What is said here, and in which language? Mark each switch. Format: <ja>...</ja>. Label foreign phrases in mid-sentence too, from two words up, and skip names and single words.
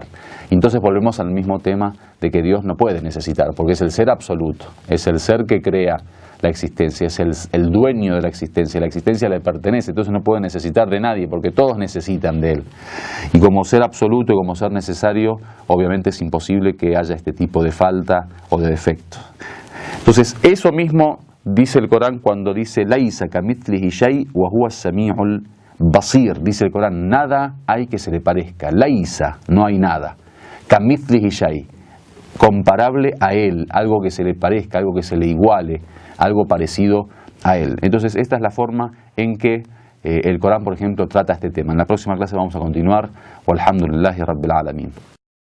<es>Entonces volvemos al mismo tema de que Dios no puede necesitar, porque es el ser absoluto, es el ser que crea la existencia, es el dueño de la existencia le pertenece, entonces no puede necesitar de nadie, porque todos necesitan de él. Y como ser absoluto y como ser necesario, obviamente es imposible que haya este tipo de falta o de defecto. Entonces, eso mismo dice el Corán cuando dice</es> <ar>ليس كمثله شيء وهو السميع البصير.</ar> <es>Dice el Corán, nada hay que se le parezca. Laisa, no hay nada.</es> <ar>كمثله شيء,</ar> <es>comparable a él, algo que se le parezca, algo que se le iguale, algo parecido a él. Entonces, esta es la forma en que el Corán, por ejemplo, trata este tema. En la próxima clase vamos a continuar.</es> <ar>والحمد لله رب العالمين.</ar>